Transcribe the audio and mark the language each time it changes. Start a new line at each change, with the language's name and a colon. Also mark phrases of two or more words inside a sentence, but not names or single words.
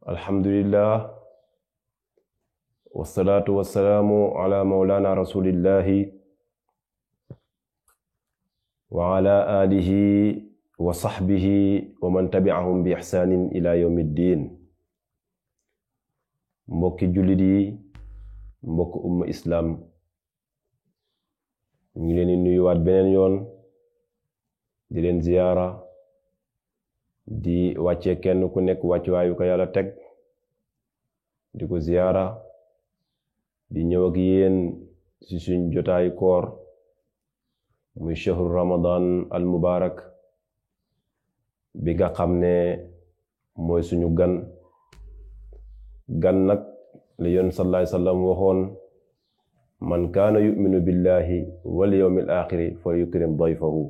Arabic: الحمد لله والصلاة والسلام على مولانا رسول الله وعلى آله وصحبه ومن تبعهم بإحسان إلى يوم الدين.
Wolof: Mbokki jullit yi, mbokk umma islam, ñu ngi leen di nuyuwaat beneen yoon di leen ziyaara di wàccee kenn ku nekk wàccuwaayu ko yàlla teg di ko ziyaara di ñëw ak yéen ci suñ jotaayu koor muy
Arabic: شهر رمضان المبارك
Wolof: bi nga xam ne mooy suñu gan nag la yoon
Arabic: صلى الله عليه وسلم
Wolof: waxoon
Arabic: من كان يؤمن بالله واليوم الآخر فليكرم ضيفه.